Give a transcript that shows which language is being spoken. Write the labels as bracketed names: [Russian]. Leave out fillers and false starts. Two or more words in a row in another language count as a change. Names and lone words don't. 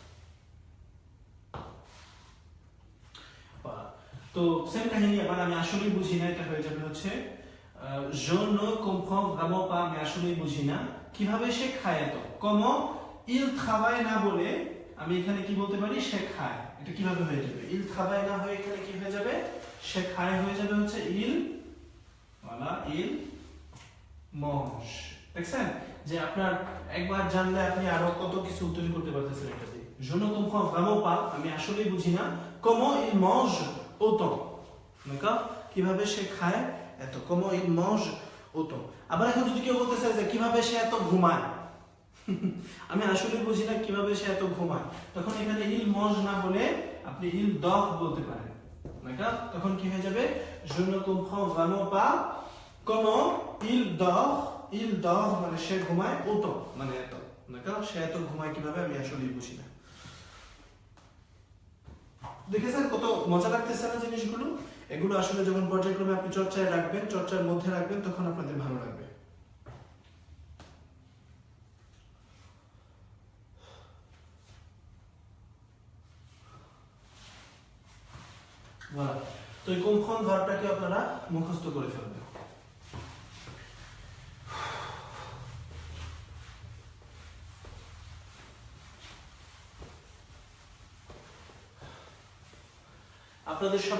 [Bangla] তো সেম কাহিনী আবার আমি আসলেই বুঝি না এটা হয়ে যাবে হচ্ছে [French] je ne comprends vraiment pas [Bangla] আমি আসলেই বুঝি না কিভাবে সে খায় এত [French] comment il travaille [Bangla] না বলে আমি এখানে কি বলতে পারি সে খায় এটা কিভাবে হয়ে যাবে [French] il travaille [Bangla] না হয়ে এখানে কি হয়ে যাবে সে খায় হয়ে যাবে হচ্ছে [French] il voilà il mange [Bangla] দেখছেন যে আপনার একবার জানলে আপনি আরো কত কিছু তৈরি করতে পারতেছেন এটা দিয়ে [French] je ne comprends vraiment pas [Bangla] আমি আসলেই বুঝি না [French] comment il mange autant d'accord [Bangla] কিভাবে সে খায় এত [French] comment il mange autant [Bangla] আবার এখন যদি কেউ বলতে চায় যে কিভাবে সে এত ঘুমায় আমি আসলেই বুঝি না কিভাবে সে এত ঘুমায় তখন এখানে [French] il mange [Bangla] না বলে আপনি [French] il dort [Bangla] বলতে পারেন d'accord তখন কি হয়ে যাবে [French] je ne comprends vraiment pas comment il dort [Bangla] মানে সে ঘুমায় autant মানে এত d'accord সে এত ঘুমায় কিভাবে আমি আসলেই বুঝি না দেখেছেন কত মজা লাগতেছে না জিনিসগুলো এগুলো আসলে যখন পর্যায়ক্রমে আপনি চর্চায় রাখবেন চর্চার মধ্যে রাখবেন তখন আপনাদের ভালো লাগবে voilà তো এই comprendre ভার্বটাকে আপনারা মুখস্থ করে ফেলবেন আপনাদের সবার